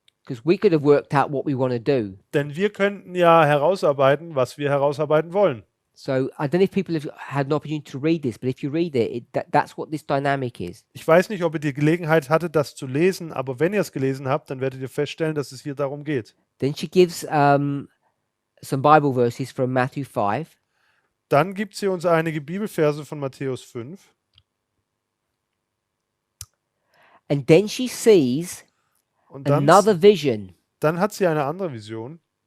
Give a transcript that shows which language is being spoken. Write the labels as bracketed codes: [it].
[en] Because we could have worked out what we want to do. [de] Denn wir könnten ja herausarbeiten, was wir herausarbeiten wollen. [en] So I don't know if people have had an opportunity to read this, but if you read it, that's what this dynamic is. [de] Ich weiß nicht, ob ihr die Gelegenheit hattet, das zu lesen, aber wenn ihr es gelesen habt, dann werdet ihr feststellen, dass es hier darum geht. [en] Then she gives some Bible verses from Matthew 5. [de] Dann gibt sie uns einige Bibelverse von Matthäus 5. [en] And then she sees [de] Und dann, [en] another vision. [de] dann hat sie eine andere Vision.